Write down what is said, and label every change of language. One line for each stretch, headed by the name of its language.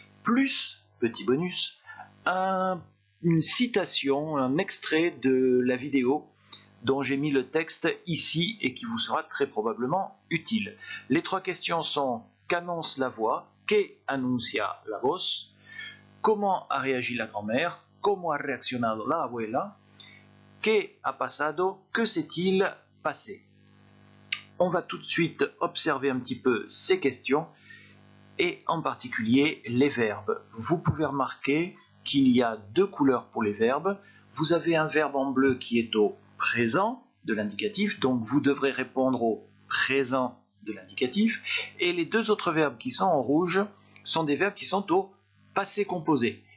French: Plus, petit bonus, une citation, un extrait de la vidéo dont j'ai mis le texte ici et qui vous sera très probablement utile. Les trois questions sont: qu'annonce la voix?
Spanish: ¿Qué anuncia la voz?
French: Comment a réagi la grand-mère?
Spanish: ¿Cómo ha reaccionado la abuela? ¿Qué ha pasado?
French: Que s'est-il passé? On va tout de suite observer un petit peu ces questions et en particulier les verbes. Vous pouvez remarquer qu'il y a deux couleurs pour les verbes. Vous avez un verbe en bleu qui est au présent de l'indicatif, donc vous devrez répondre au présent de l'indicatif, et les deux autres verbes qui sont en rouge sont des verbes qui sont au passé composé.